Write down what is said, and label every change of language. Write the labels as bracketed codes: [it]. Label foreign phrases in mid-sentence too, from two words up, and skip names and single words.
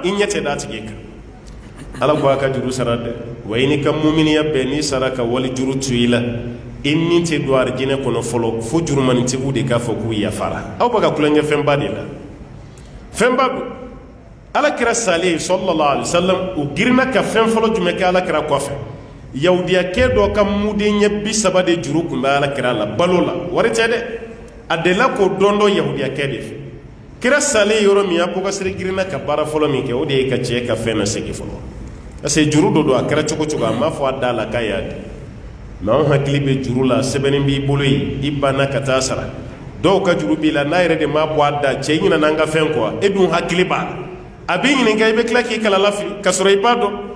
[bm] i ɲɛ tɛ d'a tigi kan ala ko a ka juru sara dɛ wa i ni ka muminiya bɛɛ n'i sara ka wali juru to i la i nin tɛ don arijinɛ kɔnɔ fɔlɔ fo jurumanitigiw de k'a fɔ k'u yafara aw bɛ ka kulonkɛ fɛnba de la fɛnba don ala kira salen [ar] صلى الله عليه وسلم [bm] u girinna ka fɛn fɔlɔ jumɛn kɛ ala kira kɔfɛ yahudiyakɛ dɔ ka muden ɲɛ 30 de juru kun bɛ ala kira la balo la wari tɛ dɛ a delila k'o dɔn dɔ yahudiyakɛ de fɛ kira salen yɔrɔ min abubakar girinna ka baara fɔlɔ min kɛ o de ye ka cɛ ka fɛn lasegin fɔlɔ [fr] parce que [bm] juru dɔ don a kɛra cogo cogo a m'a fɔ a da la k'a y'a di mɛ anw hakili bɛ juru la sɛbɛnni b'i bolo yen i banna ka taa sara dɔw ka juru b'i la n'a yɛrɛ de m'a bɔ a da cɛ i ɲinana an ka fɛn kɔ e dun hakili b'a la a b'i ɲininka i bɛ tila k'i kalala fili ka sɔrɔ i b'a dɔn